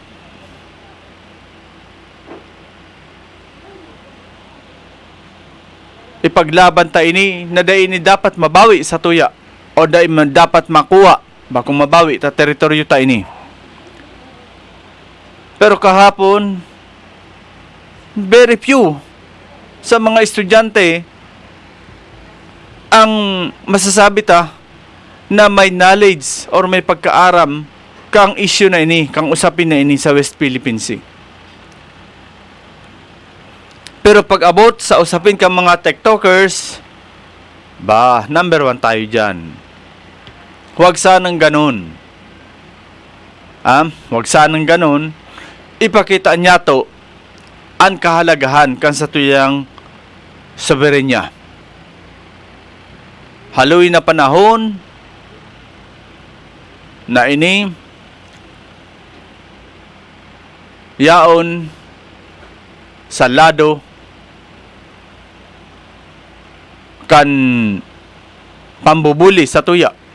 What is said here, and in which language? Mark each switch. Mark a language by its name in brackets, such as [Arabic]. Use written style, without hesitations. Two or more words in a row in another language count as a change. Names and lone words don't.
[Bikol] Ipaglaban ta ini na da ini dapat mabawi sa tuya o da man dapat makuha bakong mabawi ta teritoryo ta ini. Pero kahapon [English] very few [Bikol] sa mga estudyante ang masasabi ta na may knowledge or may pagkaaram kang issue na ini, kang usapin na ini sa West Philippine Sea. Pero pag abot sa usapin kang mga TikTokers, number 1 tayo dyan. [Filipino] Huwag sanang ganun. Huwag sanang ganun. [Bikol] Ipakita niya to ang kahalagahan kan sa tuyang soberenya. Haloy na panahon na ini yaon sa lado kan pambubuli sa tuya.